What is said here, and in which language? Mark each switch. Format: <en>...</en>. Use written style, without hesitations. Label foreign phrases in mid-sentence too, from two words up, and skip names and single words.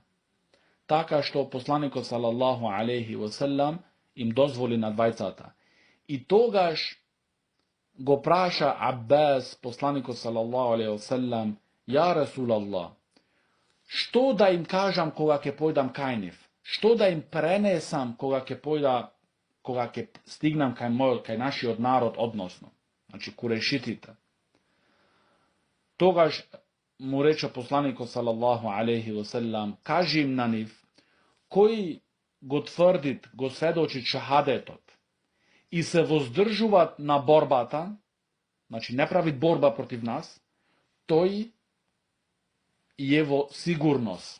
<mk>Така што посланикот</mk> <ar>صلى الله عليه وسلم</ar> <mk>им дозволи на двајцата. И тогаш го праша Аббас посланикот</mk> <ar>صلى الله عليه وسلم: يا رسول الله,</ar> <mk>што да им кажам кога ќе појдам кај нив? Што да им пренесам кога ќе стигнам кај нашиот народ, односно, значи курешитите? Тогаш му рече посланикот</mk> <ar>صلى الله عليه وسلم:</ar> <mk>кажи им на нив, кој го тврдит, го сведочи шахадетот и се воздржуваат на борбата, значи не правит борба против нас, тој е во сигурност.</mk>